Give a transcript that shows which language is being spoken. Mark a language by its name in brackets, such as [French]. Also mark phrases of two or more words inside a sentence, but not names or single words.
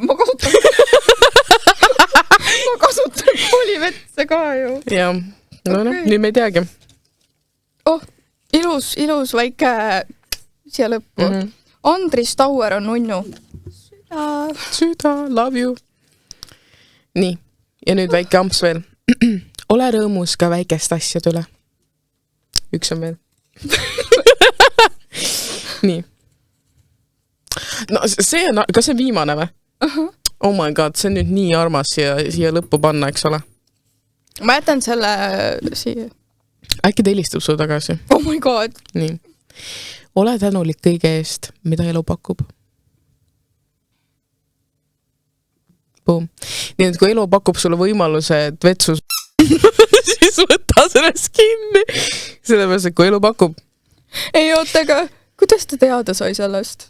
[Estonian] Ma kasutan koolivetse ka ju. Jah, nüüd me ei teagi. Ilus väike siia lõppu. Andris Tauer on nunnu. Süda, [English] love you. [Estonian] Nii, ja nüüd väike amps veel. Ole rõõmus ka väikest asjad üle. Üks on veel. Nii. No see on, kas see on viimane või? [English] Oh my god, [Estonian] see on nüüd nii armas siia lõppu panna, eks ole? Ma jätan selle siia. Äkki ta helistab su tagasi? [English] Oh my god. [Estonian] Nii. Ole tänulik kõige eest, mida elu pakub. Boom. Nii, et kui elu pakub sulle võimaluse, et vetsus siis võta sellest kinni. Sellepärast, et kui elu pakub. Ei ootega, kuidas ta teada sai sellest?